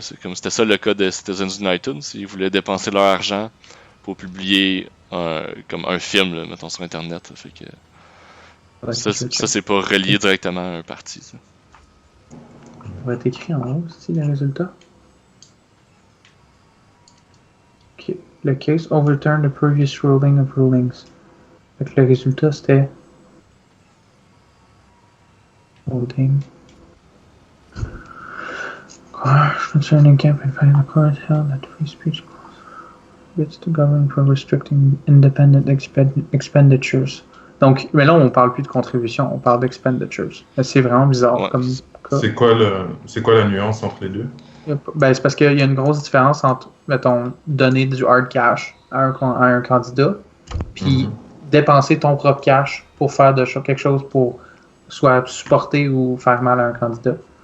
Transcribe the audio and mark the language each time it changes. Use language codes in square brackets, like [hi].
[fr] C'était ça le cas de Citizens United. Ils voulaient dépenser leur argent pour publier comme un film, là, mettons, sur Internet. Fait que, ça, c'est pas relié directement à un parti. Ça va être écrit en haut, c'est les résultats. Okay. [en] Le case overturned the previous ruling of rulings. [fr] Fait que le résultat, c'était... [en] Voting. Concerning campaign finance, the court held that free speech bids to government for restricting independent expenditures. [fr] Donc, mais là, on parle plus de contribution, on parle d'expenditures. C'est vraiment bizarre comme cas. C'est quoi la nuance entre les deux? Ben, c'est parce qu'il y a une grosse différence entre, mettons, donner du hard cash à un candidat puis dépenser ton propre cash pour faire quelque chose pour soit supporter ou faire mal à un candidat.